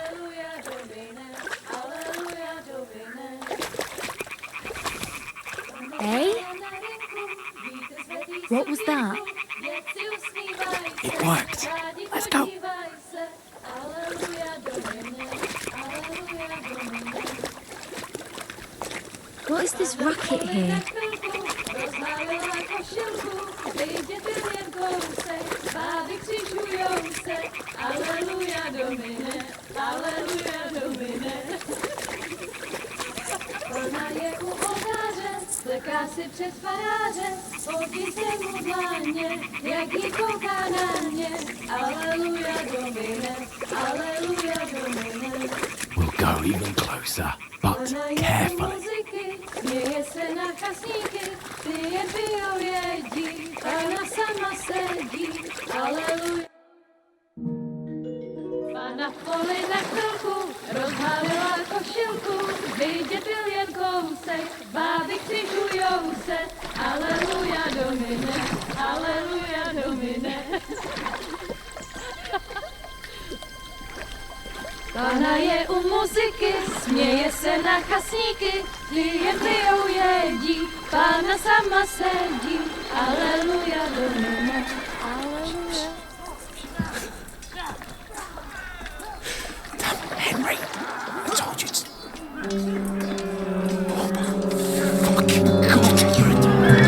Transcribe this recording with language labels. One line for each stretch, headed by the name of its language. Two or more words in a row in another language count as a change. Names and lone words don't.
English: Eh? What was that? It worked. Let's go. What is this racket here?
Czech: Si před faráře, hodí se mu dlaně, jak jí kouká na mě.
Latin: Aleluja, Domine, aleluja, Domine.
English: We'll go even closer, but carefully.
Czech: Směje se na chasníky, ty jen pijou jedí, Pána sama sedí. Aleluja. Pána v poli na chvilku, rozhálila košilku, vidět byl jen kousek, báby křižujou se.
Latin: Aleluja, Domine, aleluja, Domine.
Czech: Pána je u muziky, směje se na chasníky, ty jen pijou jedí, Pána sama sedí.
Latin: Aleluja, Domine, aleluja.
English: Henry, I told you to... Oh my fucking God, you're a...